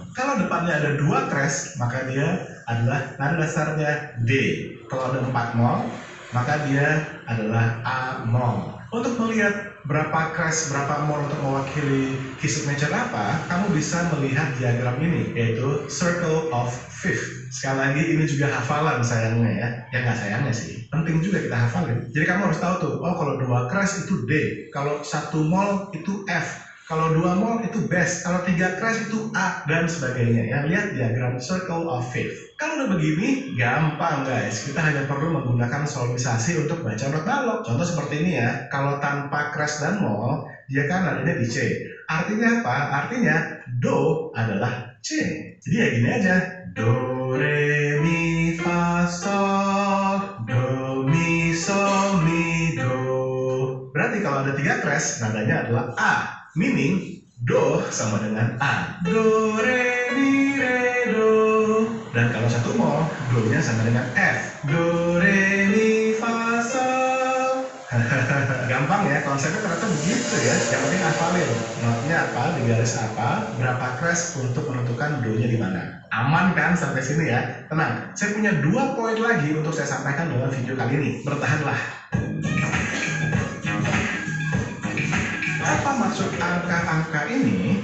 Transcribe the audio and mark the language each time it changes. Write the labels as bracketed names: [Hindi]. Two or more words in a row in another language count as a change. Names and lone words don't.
[Indonesian] Kalau depannya ada 2 crest, maka dia adalah nada dasarnya D. Kalau ada 4 moll, maka dia adalah A moll. Untuk melihat berapa crest, berapa moll untuk mewakili [English] key signature [Indonesian] apa, kamu bisa melihat diagram ini, yaitu [English] circle of fifth. [Indonesian] Sekali lagi ini juga hafalan sayangnya ya. Ya nggak sayangnya sih, penting juga kita hafalin. Jadi kamu harus tahu tuh, oh kalau 2 crest itu D, kalau 1 moll itu F, kalau 2 moll itu bass, kalau 3 crest itu A, dan sebagainya ya. Lihat diagram [English] circle of fifth. [Indonesian] Kalau udah begini, gampang guys. Kita hanya perlu menggunakan solmisasi untuk baca not balok. Contoh seperti ini ya. Kalau tanpa crest dan moll, dia kan nadanya di C. Artinya apa? Artinya do adalah C. Jadi ya gini aja. Do, re, mi, fa, sol. Do, mi, sol, mi, do. Berarti kalau ada 3 crest, nadanya adalah A. Meaning, do sama dengan A. Do, re, mi, re, do. Dan kalau 1 moll, do-nya sama dengan F. Do, re, mi, fa, sol. Gampang ya, konsepnya ternyata begitu ya. Yang penting hafalin notnya apa, di garis apa, berapa crest untuk menentukan do-nya di mana. Aman kan sampai sini ya? Tenang, saya punya 2 poin lagi untuk saya sampaikan dalam video kali ini. Bertahanlah. Apa maksud angka-angka ini?